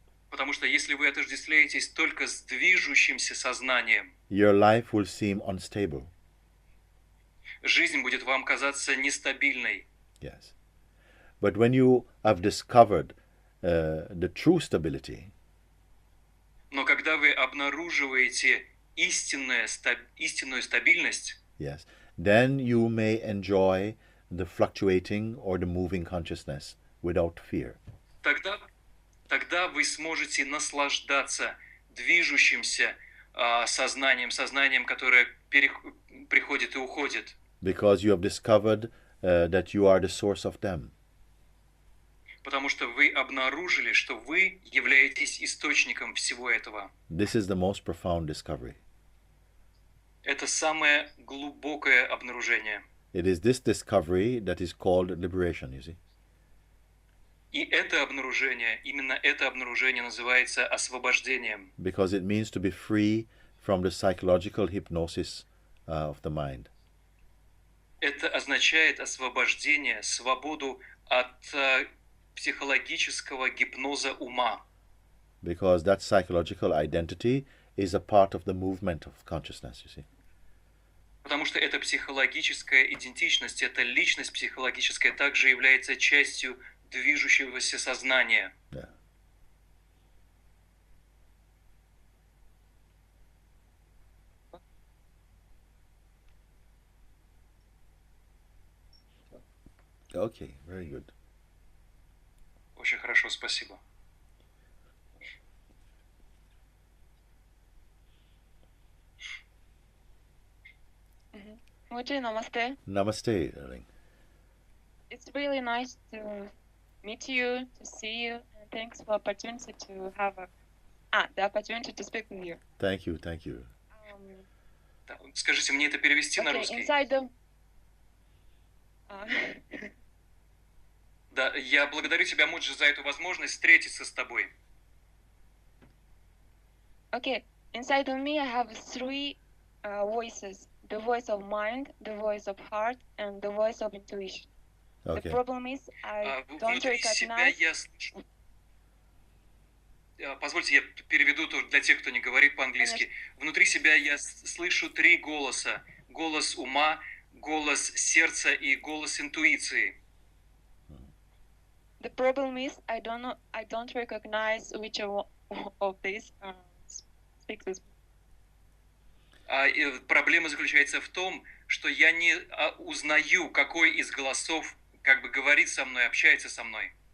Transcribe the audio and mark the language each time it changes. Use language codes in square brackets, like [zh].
[ru] Потому что если вы отождествляетесь только с движущимся сознанием, [en] your life will seem unstable. [ru] жизнь будет вам казаться нестабильной. [en] Yes. But when you have discovered the true stability, [ru] Но когда вы обнаруживаете истинную стабильность, [en] yes, then you may enjoy the fluctuating or the moving consciousness without fear. [ru] тогда вы сможете наслаждаться движущимся сознанием, которое приходит и уходит. [en] Because you have discovered that you are the source of them. [ru] Потому что вы обнаружили, что вы являетесь источником всего этого. [en] This is the most profound discovery. [ru] Это самое глубокое обнаружение. [en] It is this discovery that is called liberation, you see. [ru] И именно это обнаружение называется освобождением. [en] Because it means to be free from the psychological hypnosis of the mind. [ru] Это означает освобождение, свободу от психологического гипноза ума. [en] Because that psychological identity is a part of the movement of consciousness, you see. [ru] Потому что эта психологическая идентичность, эта личность психологическая также является частью движущегося сознания. [en] Yeah. Okay, very good. [ru] Очень хорошо, спасибо. Муджи, namaste. [en] Namaste, darling. It's really nice to meet you, to see you, and thanks for opportunity to have the opportunity to speak with you. Thank you, thank you. [ru] Скажите, мне это перевести на [en] Okay, [ru] русский? [en] inside the... [ru] Да, я благодарю тебя, Муджи, за эту возможность встретиться с тобой. [en] Okay, inside of me I have three voices. The voice of mind, the voice of heart, and the voice of intuition. Okay. The problem is I don't [ru] Внутри себя [en] recognize... [ru] я слышу... Позвольте, я переведу тоже для тех, кто не говорит по-английски. Внутри себя я слышу три голоса. Голос ума, голос сердца и голос интуиции. [en] The problem is I don't recognize which of these speaks with me. [ru] Проблема заключается в том, что я не узнаю, какой из голосов как бы говорит со мной, общается со мной.